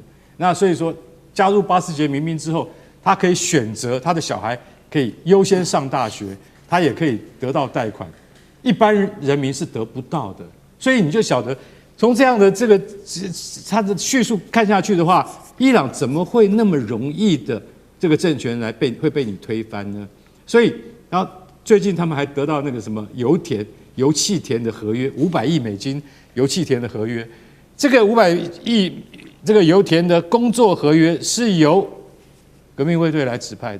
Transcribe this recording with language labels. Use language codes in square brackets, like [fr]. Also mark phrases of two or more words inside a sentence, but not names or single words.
[zh] 那所以說，加入巴斯捷民兵之後，他可以選擇他的小孩。” 可以優先上大學，他也可以得到貸款，一般人民是得不到的。所以你就曉得，從這樣的這個他的敘述看下去的話，伊朗怎麼會那麼容易的這個政權會被你推翻呢？所以，然後最近他們還得到那個什麼油氣田的合約，$500億油氣田的合約，這個500億這個油田的工作合約是由革命衛隊來指派的。